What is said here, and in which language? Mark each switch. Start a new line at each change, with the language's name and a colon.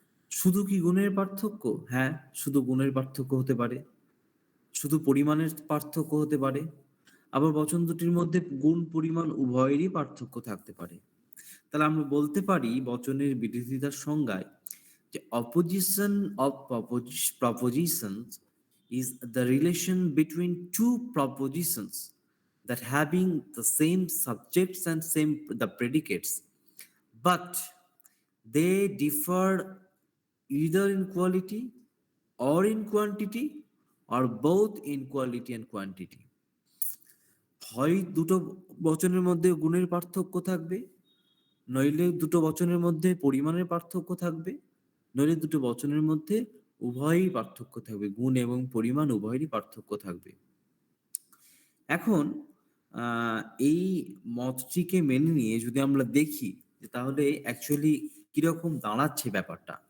Bangla: শুধু কি গুণের পার্থক্য? হ্যাঁ, শুধু গুণের পার্থক্য হতে পারে, শুধু পরিমাণের পার্থক্য হতে পারে, আবার বচন দুটির মধ্যে গুণ পরিমাণ উভয়েরই পার্থক্য থাকতে পারে। তাহলে আমরা বলতে পারি বচনের বিরোধিতার সংজ্ঞায় যে
English: Opposition of propositions is the relation between two propositions that having the same subjects and same the predicates, but they differ either in quality or in quantity or both in quality and quantity.
Bangla: হয় দুটো বচনের মধ্যে গুণের পার্থক্য থাকবে, নইলে দুটো বচনের মধ্যে পরিমাণের পার্থক্য থাকবে, নইলে দুটো বচনের মধ্যে উভয়ই পার্থক্য থাকবে, গুণ এবং পরিমাণ উভয়েরই পার্থক্য থাকবে। এখন আ এই মতটিকে মেনে নিয়ে যদি আমরা দেখি যে তাহলে অ্যাকচুয়ালি কিরকম দাঁড়াচ্ছে ব্যাপারটা।